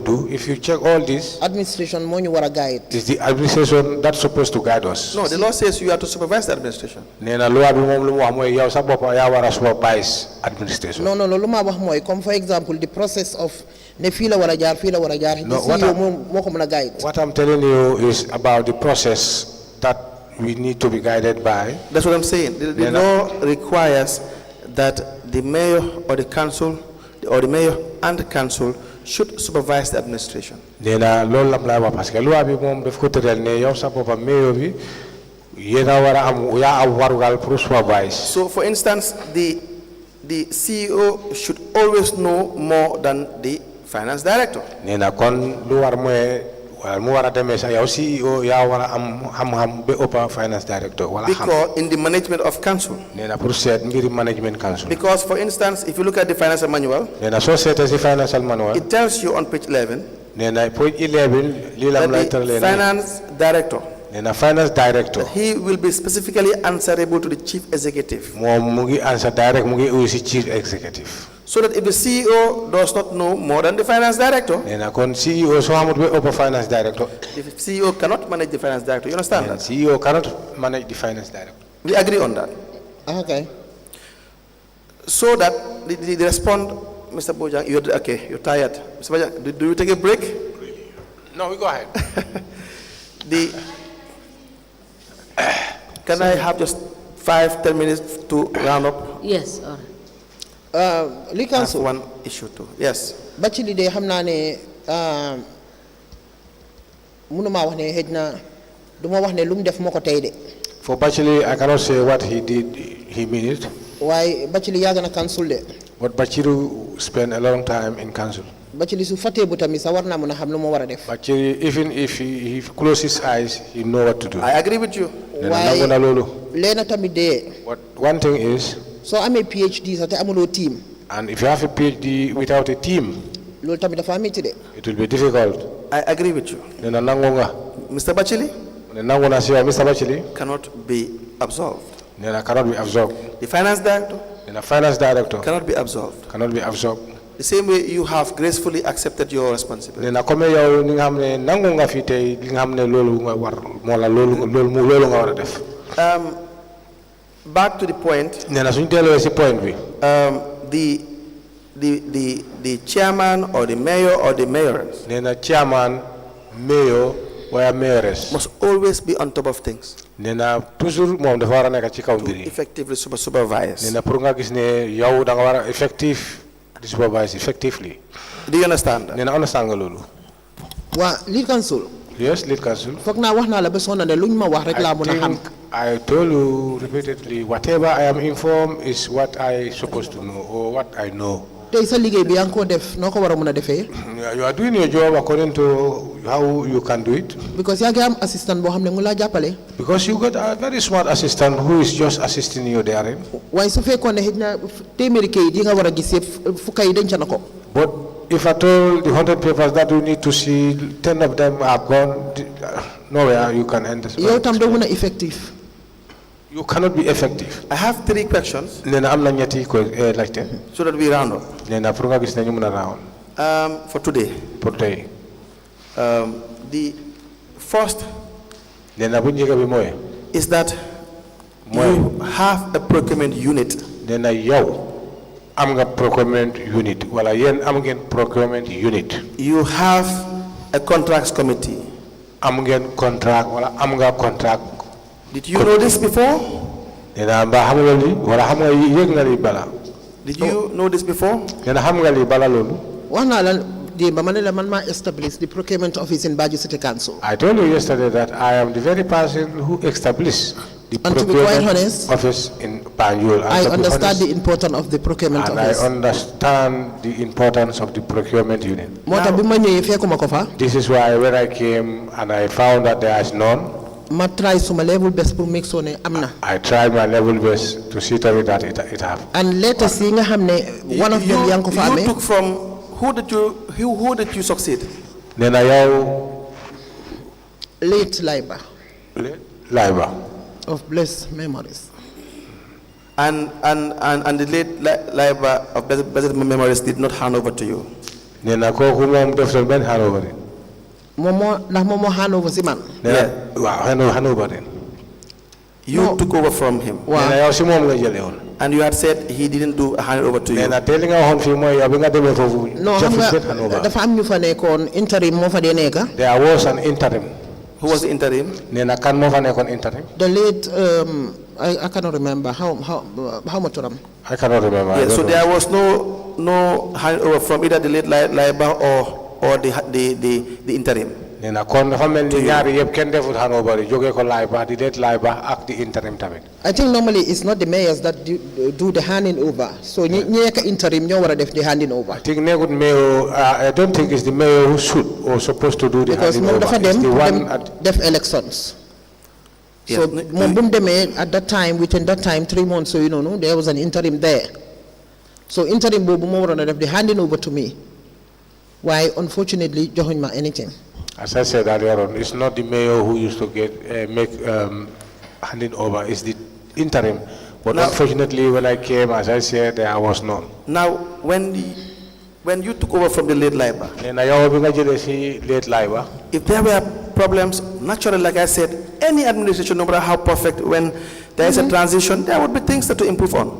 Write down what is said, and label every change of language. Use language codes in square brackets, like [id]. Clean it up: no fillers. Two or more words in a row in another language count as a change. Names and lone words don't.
[en] do, if you check all this, [wo] administration moo ñu war a guide. [en] it's the administration that's supposed to guide us. No, the law says you have to supervise the administration. [wo] Nee na loi bi moom lu mu wax mooy yow sa bopp yaa war a supervise administration. No, lu ma wax mooy comme [en] for example the process of [wo] ne fii la war a jaar fii la war a jaar. [en] No, [wo] CEO moo ko mën a guide. [en] What I'm telling you is about the process that we need to be guided by. That's what I'm saying. The law requires that the mayor or the council, or the mayor and the council should supervise the administration. [wo] Nee na loolu lam lay wax parce que loi bi moom daf ko tëral ne yow sa bopp mayor bi yéen a war a am yaa am warugal pour supervise. [en] So, for instance, the CEO should always know more than the finance director. [wo] Nee na kon lu war mooy mu war a demee sax yow CEO yaa war a am xam-xam ba ëpp [en] finance director [wo] wala xam. [en] Because in the management of council. [wo] Nee na pour seet mbiri [en] management council. Because, for instance, if you look at the financial manual, [wo] Nee na soo seetee si [en] financial manual. it tells you on page 11 [wo] Nee na page 11 lii la lay [en] that the [wo] tëralee. [en] finance director, [wo] Nee na [en] finance director. he will be specifically answerable to the chief executive. [wo] moom mu ngi [en] answer direct [wo] mu ngi uyu si chief executive. [en] So that if the CEO does not know more than the finance director, [wo] Nee na kon CEO soo xamut ba ëpp [en] finance director. the CEO cannot manage the finance director. You understand that? CEO cannot manage the finance director. We agree on that. Okay. So that the respond, Mr. Bojang, you're tired. Mr. Bojang, do you take a break? No, we go ahead. Can I have just 5-10 minutes to round up? Yes, all right. [wo] Li [en] That's council one issue too. Yes. [wo] ba ci li de xam naa ne mënuma wax ne xëj na du ma wax ne lu mu def moo ko tey de. [en] For Bachili, I cannot say what he did, he mean it. [wo] waaye ba ci li yàgg na council de. [en] But Bachiru spent a long time in council. [wo] ba ci li su fàttee bu tamit sax war naa mën a xam lu ma war a def. [en] Bachiri, even if he closes his eyes, he know what to do. I agree with you. [wo] waaye leena tamit de. [en] But one thing is, [wo] soo amee PhD sax te amuloo team. [en] and if you have a PhD without a team, [wo] loolu tamit dafa métti de. [en] it will be difficult. I agree with you. [wo] Nena nangonga. [en] Mr. Bachili [wo] Nangona siya Mr. Bachili. [en] cannot be absolved. Nena cannot be absorbed. The finance director Nena finance director cannot be absolved. cannot be absorbed. The same way you have gracefully accepted your responsibility. [wo] Nena kome yow ni nga xamne nangonga fi tay li nga xamne lolu nga war mo la lolu nga wara def. [en] Back to the point. [wo] Nena suñu delo ci point bi. [en] The chairman or the mayor or the mayoress. Nena chairman, mayor, or mayoress must always be on top of things. [wo] Nena toujours mom dafa wara nek ci kaw mbiri. [en] Effectively supervise. [wo] Nena pour nga gis ne yow da nga wara effective di [en] supervise effectively. Do you understand that? [wo] Nena understand nga lolu. [en] Wa lead council. Yes, lead council. [wo] Foog naa wax naa la ba sonn ne luñ ma wax rek laa mën a xam. [en] I told you repeatedly, whatever I am informed is what I supposed to know or what I know. [wo] tey sa liggéey bi yaa ngi ko def noo ko war a mën a defee. [en] You are doing your job according to how you can do it. [wo] because yaa ngi am assistant boo xam ne mu laa jàppale. [en] Because you got a very smart assistant who is just assisting you there. [wo] waaye su fekkoon ne xëy na téeméeri kayit yi nga war a gis yëpp fukk yi denc na ko. [en] But if at all the 100 papers that you need to see, 10 of them are gone, nowhere you can enter. [wo] yow tam doo mën a effective. [en] You cannot be effective. I have 3 questions. [wo] Nena am na ñetti ko laajte. [en] So that we round up. [wo] Nena pour nga gis ne ñu mën a round. [en] For today. [wo] Pour tey. [en] The first. [wo] Nena bu njëkk bi mooy. [en] Is that you have a procurement unit. [wo] Nena yow am nga [en] procurement unit [wo] wala yéen am ngeen [en] procurement unit. You have a contracts committee. [wo] Am ngeen contract wala am nga contract. [en] Did you know this before? [wo] Nena mba xam nga li wala xam nga yëg nga li bala. [en] Did you know this before? [wo] Nena xam nga li bala loolu. wax naa la démb ma ne la man maa [en] establish the procurement office in Banjul City Council. I told you yesterday that I am the very person who established the procurement office in Banjul. I understand the importance of the procurement office. I understand the importance of the procurement unit. [wo] moo tax bi ma ñëwee fekkuma ko fa. [en] This is why when I came and I found that there is none. [wo] ma try suma [en] level best [wo] pour [en] make sure [wo] ne am na. [en] I tried my level best to see to it that it have. And letters [wo] yi nga xam ne [en] one of them [wo] yaa ngi ko fa amee. [en] You took from who did you succeed? [wo] Nena yow. [en] Late Liber. Liber. Of blessed memories. And the late Liber of blessed memories did not hand over to you. [wo] nee na kooku moom def doon benn [en] handover in. [wo] ndax moom moo handover si man. nee na waaw [en] handover in. You took over from him. [wo] nee na yow si moom nga jëlee woon. [en] And you had said he didn't do a handover to you. [wo] nee na te li nga waxoon fii mooy yow bi nga demee foofu. non xam nga dafa am ñu fa nekkoon interim moo fa dee nekk. [en] There was an interim. Who was the interim? [wo] nee na kan moo fa nekkoon interim. [en] The late I cannot remember how much of them. I cannot remember. Yeah, so there was no handover from either the late Liber or the interim. [wo] nee na kon dafa mel ni ñaari yëpp kenn defut handover yi jógee ko Liber di late Liber ak di interim tamit. [en] I think normally it's not the mayors that do the handing over. [wo] So ñi nekk interim ñoo war a def [en] the handing over. I think nekkut mayor. I don't think it's the mayor who should or supposed to do the handing over. Because it's the one at def elections. Yeah. So at that time, within that time, 3 months, so you know, there was an interim there. So interim [wo] bobu mo waroon def [en] the handing over to me. Why unfortunately [wo] joxuñ ma [en] anything. As I said earlier on, it's not the mayor who used to make handing over. It's the interim. But unfortunately, when I came, as I said, there was none. Now, when you took over from the late Liber, if there were problems, naturally, like I said, any administration, no matter how perfect, when there is a transition, there would be things to improve on.